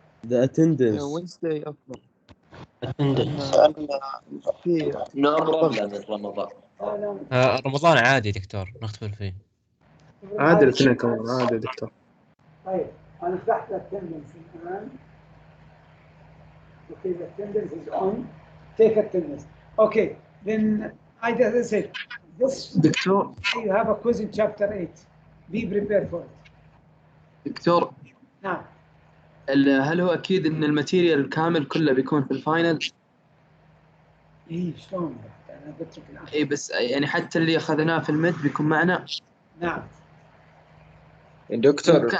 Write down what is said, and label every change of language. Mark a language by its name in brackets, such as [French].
[English] The attendance. [Arabic] وينزداي افضل. في [English] No problem in Ramadan. [Arabic] رمضان عادي دكتور نختبر فيه. عادي الاثنين كمان عادي دكتور. طيب انا فتحت الاتندنس الان. [English] Okay, the attendance is on. Take attendance. Okay, then I just said this. [Arabic] دكتور. [English] You have a quiz in chapter 8. Be prepared for it. [Arabic] دكتور. نعم. هل هو اكيد ان الماتيريال الكامل كله بيكون في الفاينل؟ ايه شلون؟ انا قلت لك الان. اي بس يعني حتى اللي اخذناه في المد بيكون معنا. نعم. دكتور ممكن